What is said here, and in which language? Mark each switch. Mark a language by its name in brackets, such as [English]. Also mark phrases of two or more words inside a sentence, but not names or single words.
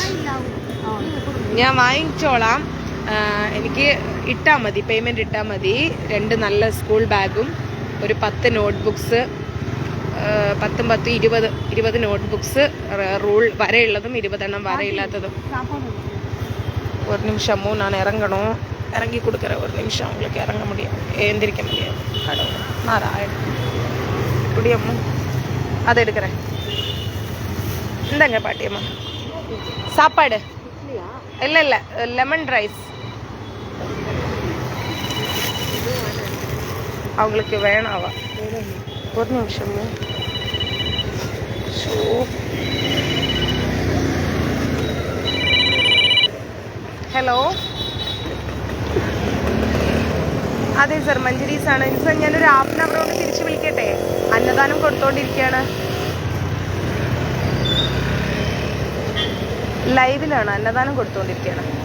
[Malayalam] ഞാൻ വാങ്ങിച്ചോളാം, എനിക്ക് ഇട്ടാൽ മതി, പേയ്മെൻറ്റ് ഇട്ടാൽ മതി. 2 നല്ല [English] school bag [Malayalam] ഒരു 10 നോട്ട്ബുക്സ്, 10 20 നോട്ട്ബുക്സ്, റൂൾ വരയുള്ളതും 20 എണ്ണം വരയില്ലാത്തതും. [Tamil] ஒரு நிமிஷம் நான் இறங்கணும், இறங்கி கொடுக்குறேன். ஒரு நிமிஷம் உங்களுக்கு இறங்க முடியும், எந்திரிக்க முடியாது. கடவுள் நாராயணன் குடியம்மா, அதை எடுக்கிறேன். இந்தாங்க பாட்டியம்மா சாப்பாடு. இல்லை இல்லை, [English] lemon rice [Tamil] அவங்களுக்கு வேணாவா? ஒரு நிமிஷம். [Malayalam] ഹലോ, അതെ സർ, മഞ്ജരീസ് ആണ് സർ. ഞാനൊരു [English] half an hour [Malayalam] കൊണ്ട് തിരിച്ച് വിളിക്കട്ടെ? അന്നദാനം കൊടുത്തോണ്ടിരിക്കുകയാണ്, ലൈവിലാണ്, അന്നദാനം കൊടുത്തോണ്ടിരിക്കുകയാണ്.